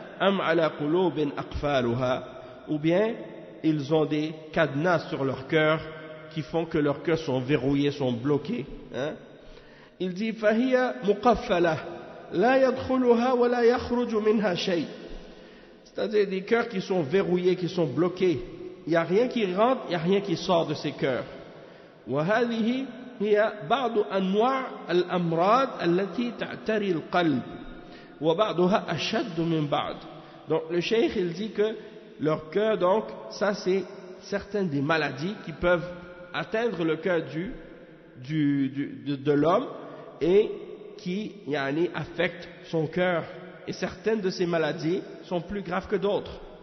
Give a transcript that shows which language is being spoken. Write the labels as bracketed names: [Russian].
[Arabic] Am ala qulubin aqfaluha, [French] ou bien ils ont des cadenas sur leur cœur qui font que leurs cœurs sont verrouillés, sont bloqués, hein? Il dit [Arabic] fahiya muqaffala la yadkhuluha wa la yakhruju minha shay, [French] c'est-à-dire des cœurs qui sont verrouillés, qui sont bloqués, il n'y a rien qui rentre, il n'y a rien qui sort de ces cœurs. [Arabic] وهذه هي بعض أنواع الأمراض التي تعتري القلب وبعضها أشد من بعض. [French] Donc le cheikh il dit que leur cœur, donc ça c'est certaines des maladies qui peuvent atteindre le cœur de l'homme et qui affectent son cœur, et certaines de ces maladies sont plus graves que d'autres.